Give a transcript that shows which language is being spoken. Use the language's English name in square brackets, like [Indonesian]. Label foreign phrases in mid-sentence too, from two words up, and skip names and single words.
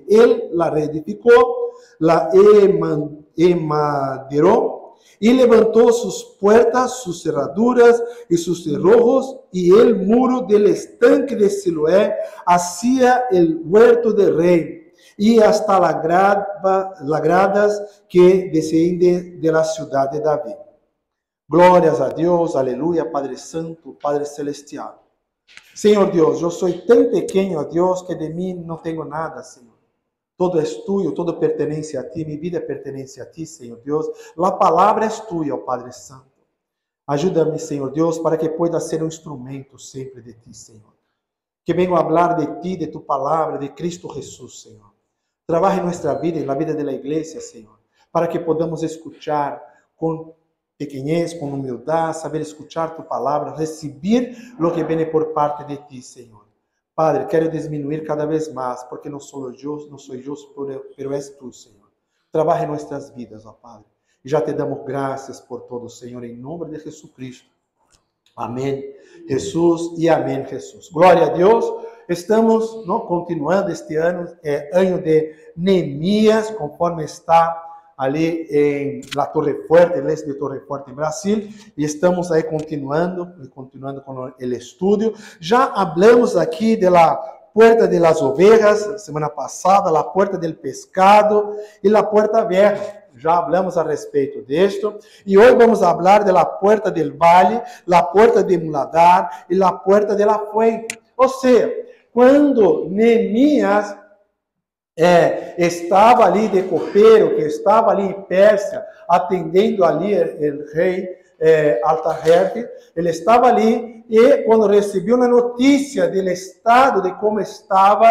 [Spanish] Él la reedificó, la emaderó y levantó sus puertas, sus cerraduras y sus cerrojos, y el muro del estanque de Siloé hacia el huerto del rey, y hasta las gradas que descienden de la ciudad de David. [Portuguese] Glórias a Deus, aleluia, Padre Santo, Padre Celestial. Senhor Deus, eu sou tão pequeno a Deus que de mim não tenho nada, Senhor. [Spanish] Todo é tuyo, todo pertenece a ti, [Portuguese] minha vida [Spanish] pertenece a ti, [Portuguese] Senhor Deus. A palavra é tuya, ó Padre Santo. Ajuda-me, Senhor Deus, para que pueda ser um instrumento sempre de ti, Senhor. Que vengo a falar de ti, de tu palavra, de Cristo Jesus, Senhor. Trabalhe em nossa vida, na vida da igreja, Senhor, para que [Spanish] podamos escuchar [Portuguese] com pequenez, com humildade, saber escuchar tu palavra, receber o que vem por parte de ti, Senhor. Padre, quero diminuir cada vez mais, porque não sou eu, pero és tu, Senhor. Trabalhe em nossas vidas, ó Padre. E já te damos graças por todo, Senhor, em nome de Jesus Cristo. Amém, Jesus, e amém, Jesus. Glória a Deus. Estamos continuando este ano, ano de Neemias, conforme está ali em La Torre Fuerte, [Spanish] el este de [Portuguese] Torre Fuerte em Brasil, e estamos aí continuando com o estudo. [Spanish] Já hablamos aqui de la puerta de las ovejas, [Portuguese] semana passada, [Spanish] la puerta del pescado e la puerta vieja. [Portuguese] Já hablamos a respeito disto, e hoje vamos falar [Spanish] de la puerta del valle, la puerta de Muladar [Portuguese] e [Spanish] la puerta de la fuente. [Portuguese] Ou seja, quando Neemias estava ali de copeiro, que estava ali em Pérsia, atendendo ali o rei Artaxerxes, ele estava ali e quando recebeu a notícia do estado, de como estava